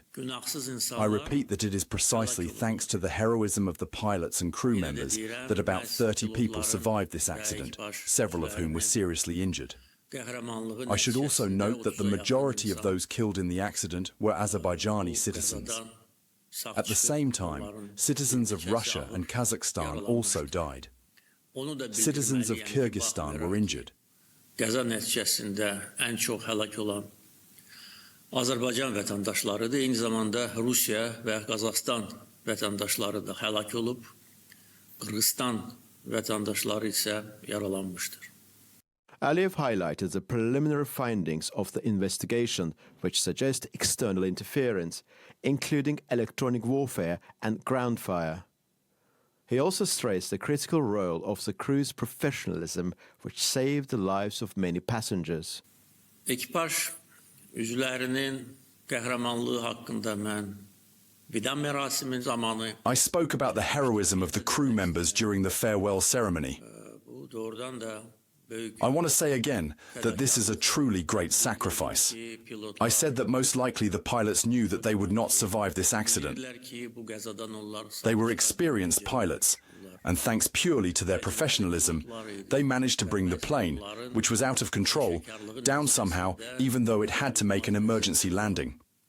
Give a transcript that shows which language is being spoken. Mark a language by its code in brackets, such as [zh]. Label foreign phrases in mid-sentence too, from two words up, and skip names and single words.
[en] I repeat that it is precisely thanks to the heroism of the pilots and crew members that about 30 people survived this accident, several of whom were seriously injured. I should also note that the majority of those killed in the accident were Azerbaijani citizens. At the same time, citizens of Russia and Kazakhstan also died. Citizens of Kyrgyzstan were injured. [az] Qəza nəticəsində ən çox həlak olan Azərbaycan vətəndaşlarıdır. Eyni zamanda Rusiya və Qazaxstan vətəndaşları da həlak olub. Qırğızstan vətəndaşları isə yaralanmışdır. [en] Aliyev highlighted the preliminary findings of the investigation, which suggest external interference, including electronic warfare and ground fire. He also stressed the critical role of the crew's professionalism, which saved the lives of many passengers. [az] Ekipaj üzvlərinin qəhrəmanlığı haqqında mən vida mərasimi zamanı [en] I spoke about the heroism of the crew members during the farewell ceremony. [az] bu doğrudan da [en] I want to say again that this is a truly great sacrifice. I said that most likely the pilots knew that they would not survive this accident. They were experienced pilots, and thanks purely to their professionalism, they managed to bring the plane, which was out of control, down somehow, even though it had to make an emergency landing.